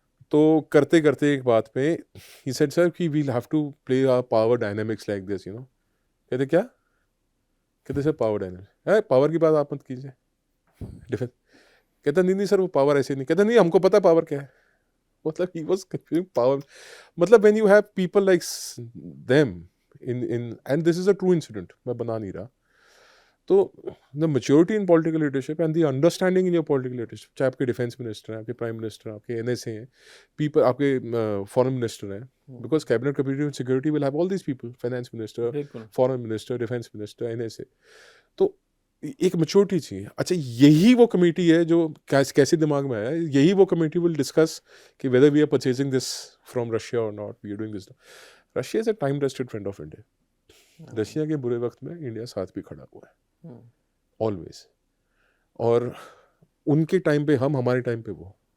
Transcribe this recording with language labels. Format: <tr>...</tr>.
<hi>तो करते करते एक बात पे</hi> <en>He said sir कि we'll have to play our power dynamics like this, you know.</en> <hi>कहते क्या? कहते सर पावर डायनामिक्स है, पावर की बात आप मत कीजिए डिफेंस। कहता नहीं नहीं सर वो पावर ऐसे नहीं। कहता नहीं हमको पता पावर क्या है।</hi> <en>मतलब he was confusing power, मतलब when you have people like them in and this is a true incident,</en> <hi>मैं बना नहीं रहा।</hi> <en>तो the maturity in political leadership and the understanding in your political leadership,</en> <hi>चाहे आपके डिफेंस मिनिस्टर हैं, आपके प्राइम मिनिस्टर हैं, आपके NSA हैं,</hi> <en>people</en> <hi>आपके फॉरेन मिनिस्टर हैं,</hi> <en>because cabinet committee on security will have all these people, finance minister, foreign minister, defense minister, NSA।</en> <hi>तो एक मेच्योरिटी चाहिए। अच्छा यही वो कमेटी है जो कैसे दिमाग में आया, यही वो कमेटी</hi> <en>Will discuss कि whether we are purchasing this from Russia और not, we are doing this. Russia is a time tested friend of India.</en> <hi>Russia के बुरे वक्त में इंडिया साथ भी खड़ा हुआ है ऑलवेज, और उनके टाइम पे हम, हमारे टाइम पे वो।</hi>